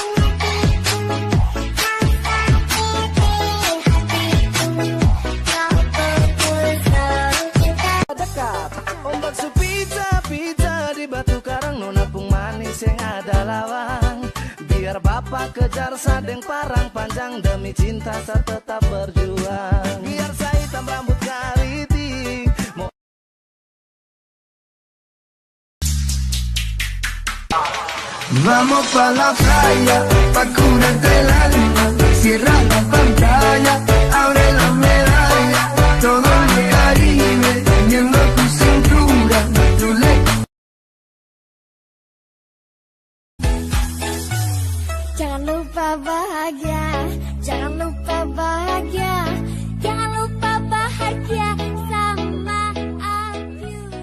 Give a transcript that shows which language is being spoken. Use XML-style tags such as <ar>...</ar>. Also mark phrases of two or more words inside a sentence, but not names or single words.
<abs>dekat ombak sepita-pita di batu karang, nona pung manis yang ada lawang. Biar bapak kejar sadeng parang panjang, demi cinta saya tetap berjuang. Biar saya hitam rambut keriting.</abs> <es>Vamos pa' la playa, pa' curarte el alma. Cierra la pantalla, abre la medalla. Todo el Caribe, viendo tu cintura, tu</es> <id>Jangan lupa bahagia, jangan lupa bahagia, jangan lupa bahagia sama aku.</id>